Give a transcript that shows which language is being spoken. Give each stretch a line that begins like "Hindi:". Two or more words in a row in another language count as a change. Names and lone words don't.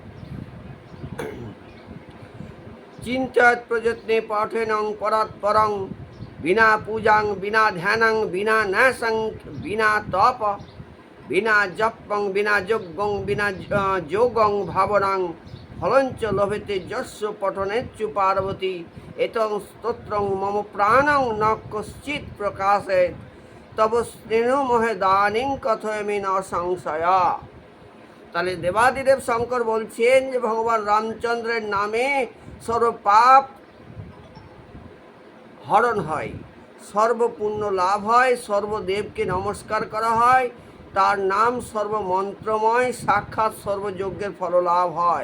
Sanskrit: চিন্তয়ৎ প্রযত্নে পাঠেনং পরাৎপরং, বিনা পূজাং বিনা ধ্যানং বিনা ন্যাসং বিনা তপ, বিনা জপং বিনা যজ্ঞং বিনা যোগং ভাবনাং, ফলঞ্চ লভেতে যস্য পঠনেচ্ছু পার্বতী, এতং স্তোত্রং মম প্রাণং ন কশ্চিৎ প্রকাশেত, তব স্নেহমহে দানিং কথয়ামি ন সংশয়া।
Bangla: তাহলে দেবাদিদেব শঙ্কর বলছেন যে ভগবান রামচন্দ্রের নামে সর্বপাপ হরণ হয়, সর্বপুণ্য লাভ হয়, সর্বদেবকে নমস্কার করা হয়, তার নাম সর্বমন্ত্রময়, সাক্ষাৎ সর্বযজ্ঞের ফল লাভ হয়।